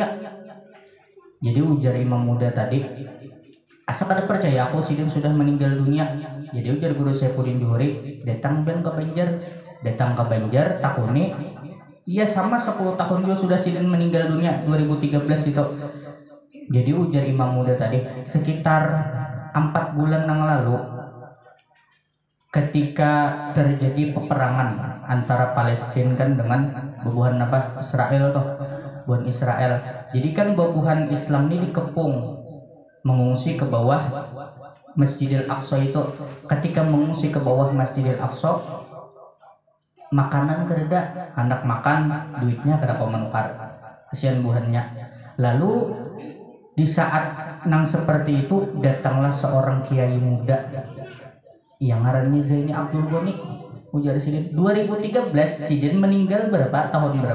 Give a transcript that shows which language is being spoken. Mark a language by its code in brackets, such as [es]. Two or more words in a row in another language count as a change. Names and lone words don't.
[bjn] Jadi ujar imam muda tadi, asa kada percaya aku Sidin sudah meninggal dunia. Jadi ujar guru Saifuddin Zuhri, datang ke Banjar takuni, iya sama 10 tahun juga sudah Sidin meninggal dunia 2013 itu. Jadi ujar imam muda tadi, sekitar 4 bulan yang lalu ketika terjadi peperangan antara Palestina kan dengan bubuhan Israel tuh, bubuhan Israel. Jadi kan bubuhan Islam ini dikepung mengungsi ke bawah Masjidil Aqsa itu. [id] Ketika mengungsi ke bawah Masjidil Aqsa, [bjn] makanan kereda, hendak makan, duitnya kada kau menukar, kesian buhannya. Lalu di saat nang seperti itu datanglah seorang kiai muda yang ngarannya Zaini Abdul Ghani. Ujar Sidin 2013 Sidin meninggal berapa tahun berapa?